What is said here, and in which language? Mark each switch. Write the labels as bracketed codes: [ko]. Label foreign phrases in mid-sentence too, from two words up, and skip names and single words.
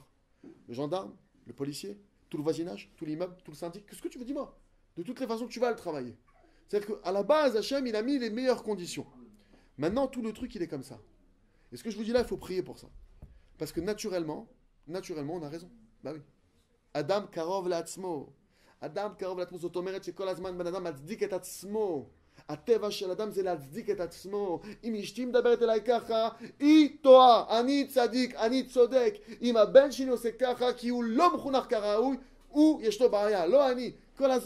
[fr] Le gendarme, le policier, tout le voisinage, tout l'immeuble, tout le syndic, qu'est-ce que tu veux, dis-moi? De toutes les façons, tu vas le travailler. C'est-à-dire qu'à la base, Hachem, il a mis les meilleures conditions. Maintenant, tout le truc, il est comme ça. Et ce que je vous dis là, il faut prier pour ça. Parce que naturellement, on a raison. Bah oui. [he] אדם קרוב לעצמו. אדם קרוב לעצמו. זאת אומרת שכל הזמן בן אדם מצדיק את עצמו. הטבע של אדם זה להצדיק את עצמו. אם אשתי מדברת אליי ככה, היא טועה, אני צדיק, אני צודק. אם הבן שלי עושה ככה כי הוא לא מחונך כראוי, הוא יש לו בעיה, לא אני.